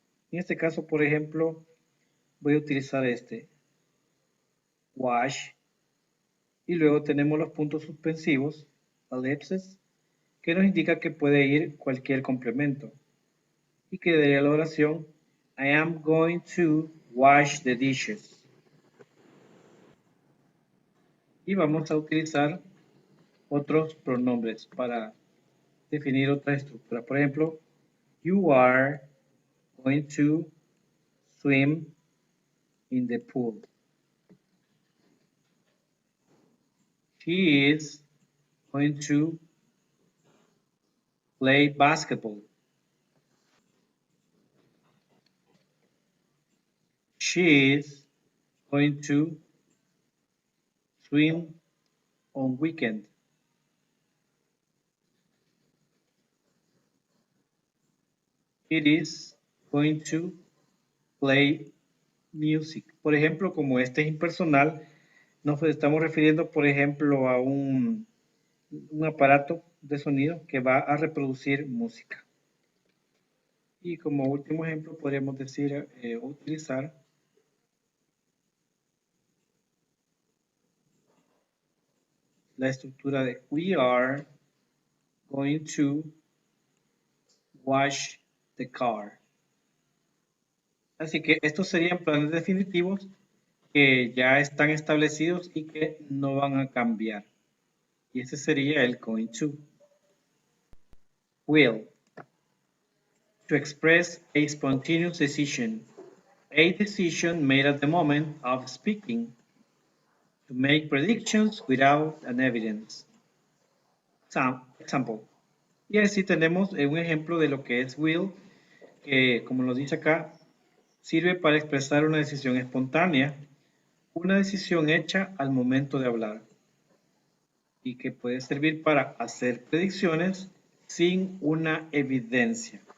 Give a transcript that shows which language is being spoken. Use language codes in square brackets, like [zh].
[es] En este caso, por ejemplo, voy a utilizar este wash y luego tenemos los puntos suspensivos, ellipses, que nos indica que puede ir cualquier complemento y quedaría la oración [en] I am going to wash the dishes. [es] Y vamos a utilizar otros pronombres para definir otra estructura. Por ejemplo, [en] you are going to swim in the pool. She is going to play basketball. She is going to swim on weekend. It is going to play music. [es] Por ejemplo, como este es impersonal, nos estamos refiriendo, por ejemplo, a un aparato de sonido que va a reproducir música. Y como último ejemplo, podríamos decir, utilizar la estructura de [en] we are going to wash the car. [es] Así que estos serían planes definitivos que ya están establecidos y que no van a cambiar. Y ese sería el going to. Will. [en] To express a spontaneous decision. A decision made at the moment of speaking. To make predictions without an evidence. Example. [es] Y así tenemos un ejemplo de lo que es will, que como lo dice acá, sirve para expresar una decisión espontánea, una decisión hecha al momento de hablar, y que puede servir para hacer predicciones sin una evidencia.